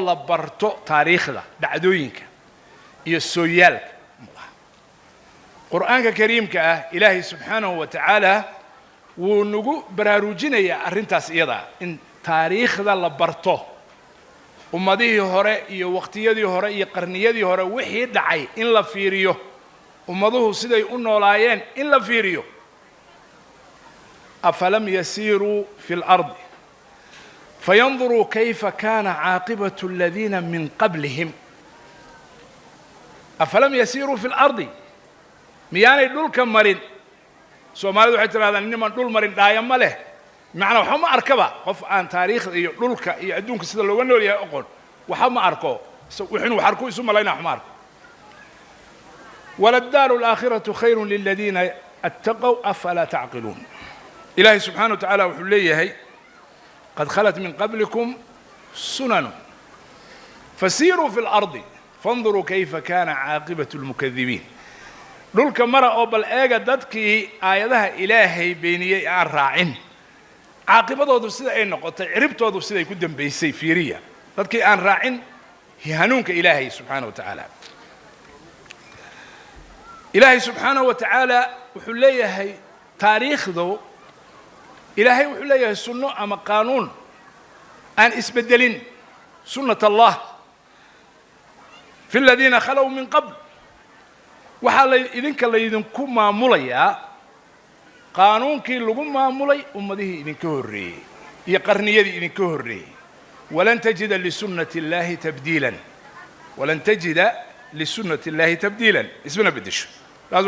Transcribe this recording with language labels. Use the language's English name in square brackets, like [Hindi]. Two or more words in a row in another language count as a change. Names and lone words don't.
[Somali] la barto taariikhda dhacdooyinka iyo sooyaalka quraanka kariimka ah ilaahi [Arabic] سبحانه وتعالى [Somali] wuu nagu baraarujinaya arrintaas iyada in taariikhda la barto ummadihii hore iyo waqtiyadii hore iyo qarniyadii hore wixii dhacay in la fiiriyo ummaduhu siday u noolaayeen in la fiiriyo [Arabic] أفلم يسيروا في الأرض فينظروا كيف كان عاقبة الذين من قبلهم أفلم يسيروا في الأرض [Somali] miyaanay dhulka marin Soomaalidu waxay tirahdaan niman dhul marin dhaaya ma leh macna waxa ma arkaba qof aan taariikhda iyo dhulka iyo adduunka sida looga nool yahay aqoon waxa ma arko wuxuu wax arko isu malayna wax ma arko [Arabic] ولدار الآخرة خير للذين اتقوا أفلا تعقلون إلهي سبحانه وتعالى [Somali] wuxuu leeyahay [Arabic] قد خلت من قبلكم سنن فسيروا في الأرض فانظروا كيف كان عاقبة المكذبين [Somali] dhulka mara oo bal eega dadkii aayadaha ilaahay beeniyay aan raacin caaqibadoodu sida ay noqotay ciribtoodu sida ay ku dambeysay fiiriya dadkii aan raacin hanuunka ilaahay [Arabic] سبحانه وتعالى [Somali] ilaahay [Arabic] سبحانه وتعالى [Somali] wuxuu leeyahay taariikhdu ilaahay wuxuu leeyahay sunno ama qaanuun aan isbedelin [Arabic] سنة الله في الذين خلوا من قبل [Somali] waxa la idinka la idinku maamulayaa qaanuunkii lagu maamulay ummadihii idinka horreeyay iyo qarniyadii idinka horreeyay [Arabic] ولن تجد لسنة الله تبديلا ولن تجد لسنة الله تبديلا [Somali] walan tajida li sunnati Allahi tabdilan ismana bedesho laazim